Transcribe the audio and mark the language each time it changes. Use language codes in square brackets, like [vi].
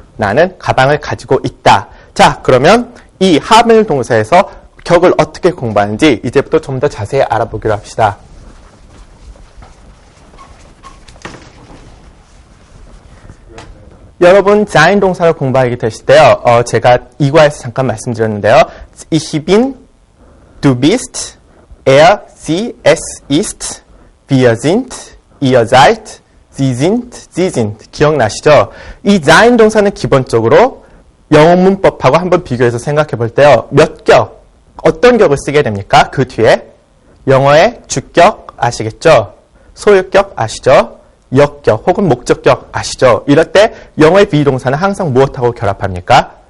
[ko] 나는 가방을 가지고 있다. 자, 그러면 이 haben 동사에서 격을 어떻게 공부하는지 이제부터 좀 더 자세히 알아보기로 합시다. 여러분, sein 동사를 공부하게 되실 때요. 제가 이과에서 잠깐 말씀드렸는데요. [de] Ich bin, du bist, er, sie, es ist, wir sind, ihr seid, sie sind. [ko] 기억나시죠? 이 sein 동사는 기본적으로 영어 문법하고 한번 비교해서 생각해 볼 때요. 몇 격, 어떤 격을 쓰게 됩니까? 그 뒤에 영어의 주격 아시겠죠? 소유격 아시죠? 역격 혹은 목적격 아시죠? 이럴 때 영어의 비동사는 항상 무엇하고 결합합니까?